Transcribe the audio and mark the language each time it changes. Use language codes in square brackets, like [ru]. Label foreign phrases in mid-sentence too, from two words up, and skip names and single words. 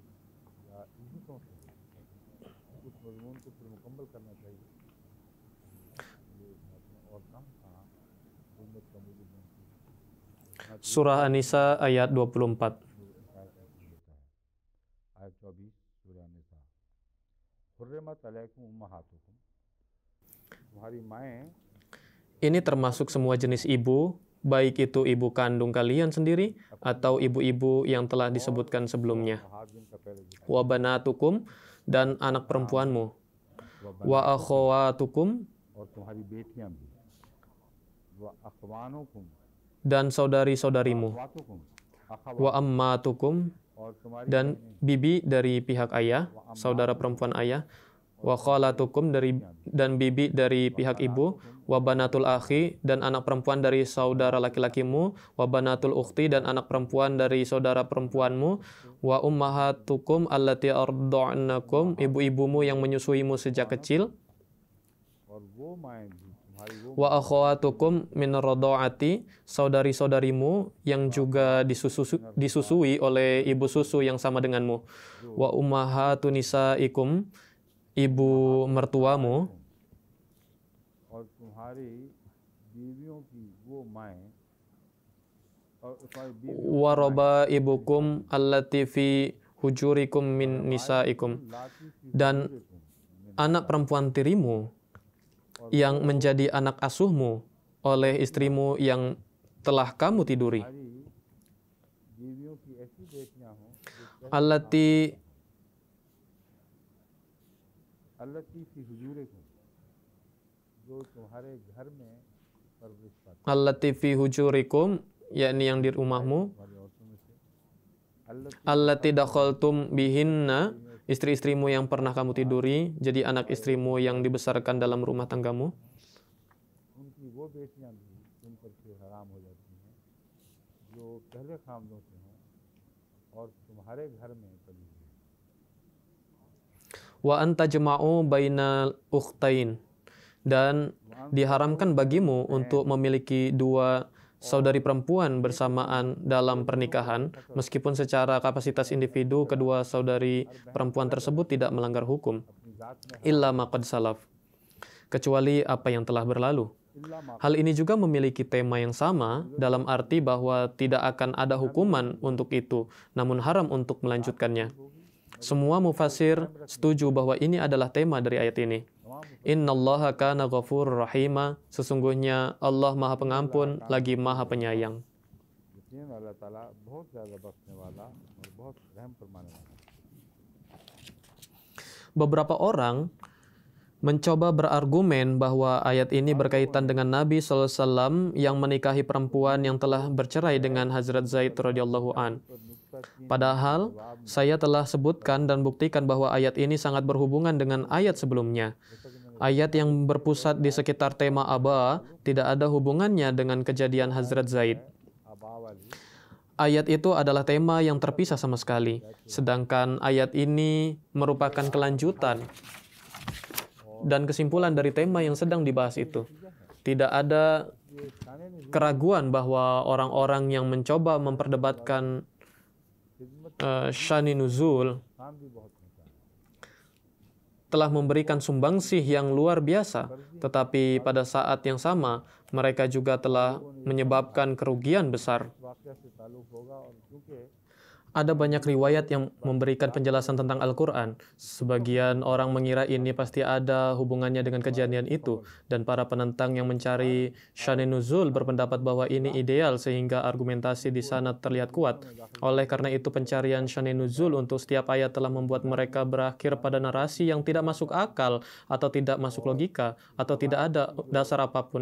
[id] Surah An-Nisa ayat 24. Ayat 24 Surah An-Nisa. [ar] حُرِّمَتْ عَلَيْكُمْ أُمَّهَاتُكُمْ. [ur] تمہاری مائیں [id] Ini termasuk semua jenis ibu, baik itu ibu kandung kalian sendiri atau ibu-ibu yang telah disebutkan sebelumnya. [ar] وَبَنَاتُكُمْ, [id] dan anak perempuanmu. [ar] وَأَخَوَاتُكُمْ, [ur] اور تمہاری بیٹیاں بھی [ar] وأخوانكم [id] dan saudari-saudarimu. [ar] अखवातुकुम وَعَمَّاتُكُمْ, [ur] اور تمہاری [id] dan bibi dari pihak ayah, saudara perempuan ayah. [ar] وَخَالَاتُكُمْ, [id] dan bibi dari pihak ibu. [ar] وَبَنَاتُ الْأَخِ, [id] dan anak perempuan dari saudara laki-lakimu. [ar] وَبَنَاتُ الْأُخْتِ, [id] dan anak perempuan dari saudara perempuanmu. [ar] وَأُمَّهَاتُكُمُ اللَّاتِي أَرْضَعْنَكُمْ, [id] ibu-ibumu yang menyusuimu sejak kecil. [ur] اور وہ مائیں بھی تمہاری وہ [ar] وَأَخَوَاتُكُمْ مِنَ الرَّضَاعَةِ, [id] saudari-saudarimu yang juga disusui oleh ibu susu yang sama denganmu. [ar] وَأُمَّهَاتُ نِسَائِكُمْ, [id] ibu mertuamu. [ur] تمہاری بیویوں کی وہ مائیں اور تمہاری بیویوں [ar] وَرَبَائِبُكُمُ اللَّاتِي فِي حُجُورِكُمْ مِنْ نِسَائِكُمْ, [ur] لاتی تھی [id] dan [ar] حجوركم من [id] anak perempuan tirimu yang menjadi anak asuhmu oleh istrimu yang telah kamu tiduri. [ur] تمہاری بیویوں کی ایسی بیٹیاں ہوں جو [ar] Allati اللاتي في حجوركم [ur] جو تمہارے گھر میں پرورش پاتی [ar] اللَّاتِي فِي حُجُورِكُمْ, [id] yakni yang di rumahmu. [ur] تمہاری عورتوں میں سے अल्लती [ar] اللَّاتِي دَخَلْتُمْ بِهِنَّ, [id] istri-istrimu yang pernah kamu tiduri, jadi anak istrimu yang dibesarkan dalam rumah tanggamu. [ur] ان کی وہ بیٹیاں بھی تم پر سے حرام ہو جاتی ہیں جو پہلے خاوندوں سے ہوں اور تمہارے گھر میں پلی ہوئی [ar] وَأَنْ تَجْمَعُوا بَيْنَ الْأُخْتَيْنِ, [id] dan diharamkan bagimu untuk memiliki dua saudari perempuan bersamaan dalam pernikahan, meskipun secara kapasitas individu kedua saudari perempuan tersebut tidak melanggar hukum, [ur] اپنی ذات میں [ar] إِلَّا مَا قَدْ سَلَفَ, [id] kecuali apa yang telah berlalu. [ar] إلا ما [id] Hal ini juga memiliki tema yang sama, dalam arti bahwa tidak akan ada hukuman untuk itu, namun haram untuk melanjutkannya. Semua mufasir setuju bahwa ini adalah tema dari ayat ini. [ar] إِنَّ اللَّهَ كَانَ غَفُورًا رَحِيمًا, [id] sesungguhnya Allah Maha Pengampun lagi Maha Penyayang. [ur] یقین اللہ تعالیٰ بہت زیادہ بخشنے والا اور بہت رحم فرمانے والا ہے. [id] Beberapa orang mencoba berargumen bahwa ayat ini berkaitan dengan Nabi SAW yang menikahi perempuan yang telah bercerai dengan Hazrat Zaid [ar] رضي الله عن. [ur] پر نکتہ چین [id] Padahal saya telah sebutkan dan buktikan bahwa ayat ini sangat berhubungan dengan ayat sebelumnya. Ayat yang berpusat di sekitar tema Aba tidak ada hubungannya dengan kejadian Hazrat Zaid. [ur] آبا والی [id] Ayat itu adalah tema yang terpisah sama sekali. Sedangkan ayat ini merupakan kelanjutan dan kesimpulan dari tema yang sedang dibahas itu. Tidak ada [ur] یہ شانے نے [id] keraguan bahwa orang-orang yang mencoba memperdebatkan [ur] खिदमत [id] Syani Nuzul [ur] کام بھی بہت ہوتا ہے. [id] telah memberikan sumbangsih yang luar biasa, tetapi pada saat yang sama mereka juga telah menyebabkan kerugian besar. [ur] واقعہ سے تعلق ہوگا اور کیونکہ [id] Ada banyak riwayat yang memberikan penjelasan tentang Al-Quran. Sebagian orang mengira ini pasti ada hubungannya dengan kejadian itu, dan para penentang yang mencari Syani Nuzul berpendapat bahwa ini ideal sehingga argumentasi di sana terlihat kuat. Oleh karena itu pencarian Syani Nuzul untuk setiap ayat telah membuat mereka berakhir pada narasi yang tidak masuk akal atau tidak masuk logika atau tidak ada dasar apapun.